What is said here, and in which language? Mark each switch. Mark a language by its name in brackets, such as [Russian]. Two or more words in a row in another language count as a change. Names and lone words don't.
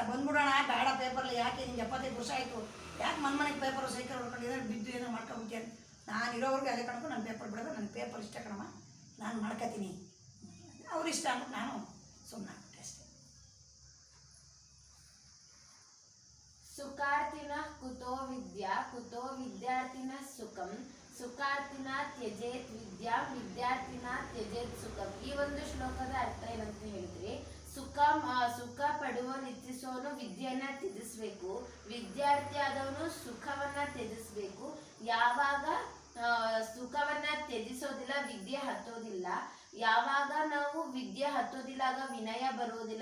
[Kannada] ಬಂದ್ಬಿಡೋಣ ಬೇಡ ಪೇಪರ್ಲಿ, ಯಾಕೆ ನಿಂಗೆ 75 ವರ್ಷ ಆಯಿತು, ಯಾಕೆ ಮನೆಗೆ ಪೇಪರು ಸೈಕಲ್ ಹೊಡ್ಕೊಂಡಿದ್ರೆ ಬಿದ್ದು ಏನೋ ಮಾಡ್ಕೊಬಿಟ್ಟೆ. ನಾನು ಇರೋವರೆಗೂ ಅದೇ ಕಣಕ್ಕೂ ನಾನು ಪೇಪರ್ ಬಿಡೋದು, ನನ್ನ ಪೇಪರ್ ಇಷ್ಟ ಕಣಮ್ಮ, ನಾನು ಮಾಡ್ಕೊತೀನಿ, ಅವ್ರು ಇಷ್ಟ ಅಂತ ನಾನು ಸುಮ್ಮನೆ ಆಗ್ಬಿಟ್ಟೆ ಅಷ್ಟೇ. [Sanskrit] ಸುಖಾರ್ಥಿನ ಕುತೋ ವಿದ್ಯಾ ಕುತೋ ವಿದ್ಯಾರ್ಥಿನ ಸುಖಂ ಸುಖಾರ್ಥಿನ ತ್ಯಜೇತ್ ವಿದ್ಯಾ ವಿದ್ಯಾರ್ಥಿನ ತ್ಯಜೇತ್ ಸುಖಂ. [Kannada] ಈ ಒಂದು ಶ್ಲೋಕದ ಅರ್ಥ ಏನಂತ ಹೇಳಿದ್ರೆ, ಸುಖ ಪಡುವನು ಇಚ್ಛಿಸೋನು ವಿದ್ಯೆಯನ್ನ ತ್ಯಜಿಸ್ಬೇಕು, ವಿದ್ಯಾರ್ಥಿ ಆದವನು ಸುಖವನ್ನ ತ್ಯಜಿಸ್ಬೇಕು. ಯಾವಾಗ ಸುಖವನ್ನ ತ್ಯಜಿಸೋದಿಲ್ಲ ವಿದ್ಯೆ ಹತ್ತೋದಿಲ್ಲ, ಯಾವಾಗ ನಾವು ವಿದ್ಯೆ ಹತ್ತೋದಿಲ್ಲ ಆಗ ವಿನಯ ಬರೋದಿಲ್ಲ.